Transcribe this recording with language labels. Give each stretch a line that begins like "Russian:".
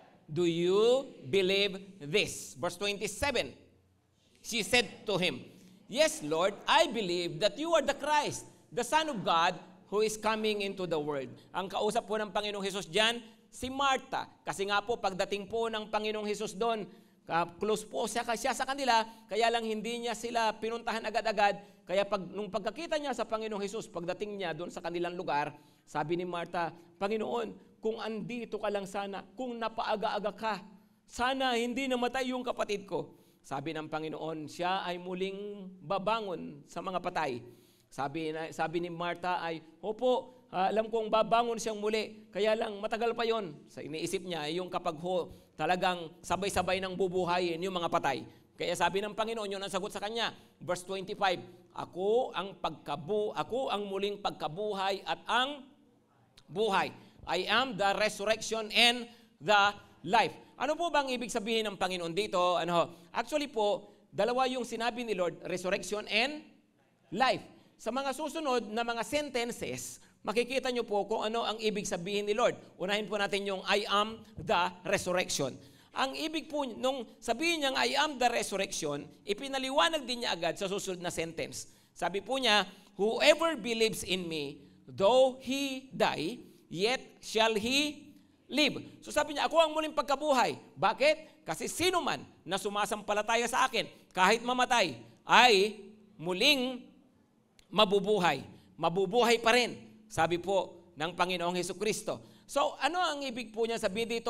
English: Do you believe this? Verse 27. She said to him, Yes, Lord, I believe that you are the Christ, the Son of God, who is coming into the world.
Filipino: Ang kausap po ng Panginoong Hesus dyan, si Martha. Kasi nga po, pagdating po ng Panginoong Hesus doon, Close po siya sa kanila, kaya lang hindi niya sila pinuntahan agad-agad. Kaya nung pagkakita niya sa Panginoong Hesus, pagdating niya doon sa kanilang lugar, sabi ni Martha, Panginoon, kung andito ka lang sana, kung napaaga-aga ka, sana hindi namatay yung kapatid ko. Sabi ng Panginoon, siya ay muling babangon sa mga patay. Sabi ni Martha ay, opo, alam kong babangon siyang muli, kaya lang matagal pa yon. Sa iniisip niya, yung kapag talagang sabay-sabay nang bubuhayin yung mga patay. Kaya sabi ng Panginoon, yun ang sagot sa kanya. Verse 25, ako ang muling pagkabuhay at ang buhay.
English: I am the resurrection and the life.
Filipino: Ano po bang ibig sabihin ng Panginoon dito? Actually po, dalawa yung sinabi ni Lord,
English: resurrection and life.
Filipino: Sa mga susunod na mga sentences, makikita nyo po kung ano ang ibig sabihin ni Lord. Unahin po natin yung
English: I am the resurrection.
Filipino: Ang ibig po, nung sabihin niyang I am the resurrection, ipinaliwanag din niya agad sa susunod na sentence. Sabi po niya,
English: whoever believes in me, though he die, yet shall he live.
Filipino: So sabi niya, ako ang muling pagkabuhay. Bakit? Kasi sino man na sumasampalataya sa akin, kahit mamatay, ay muling mabubuhay. Mabubuhay pa rin. Sabi po ng Panginoong Hesukristo. So, ano ang ibig po niya sabihin dito?